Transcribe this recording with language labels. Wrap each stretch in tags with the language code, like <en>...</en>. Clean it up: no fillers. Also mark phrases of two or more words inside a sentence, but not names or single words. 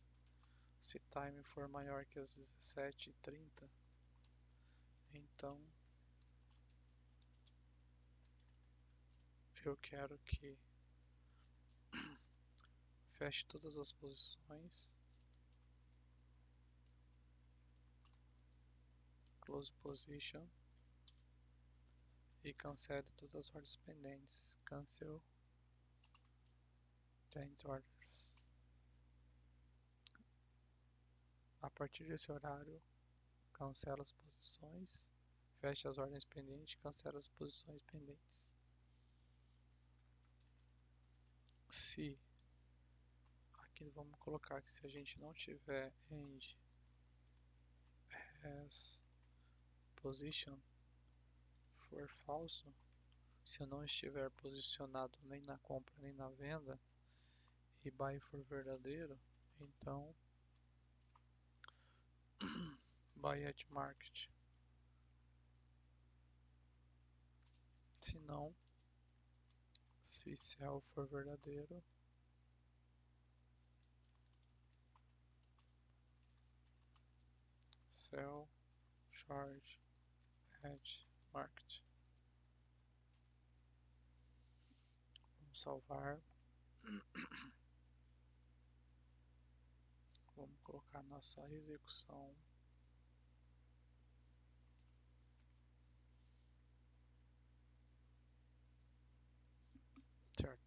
<pt>Se time for maior que as 17h30, então eu quero que feche todas as posições,</pt> <en>close position</en> <pt>e cancele todas as ordens pendentes.</pt> <en>Cancel pending orders.</en> <pt>A partir desse horário, cancela as posições, fecha as ordens pendentes, cancela as posições pendentes. Se aqui vamos colocar que se a gente não tiver</pt> <en>end as position</en> <pt>for falso, se eu não estiver posicionado nem na compra nem na venda e buy for verdadeiro, então</pt> <en>buy at market.</en> <pt>Se não, se sell for verdadeiro,</pt> <en>sell charge at market.</en> <pt>Vamos salvar. Vamos colocar nossa execução. Certo.</pt>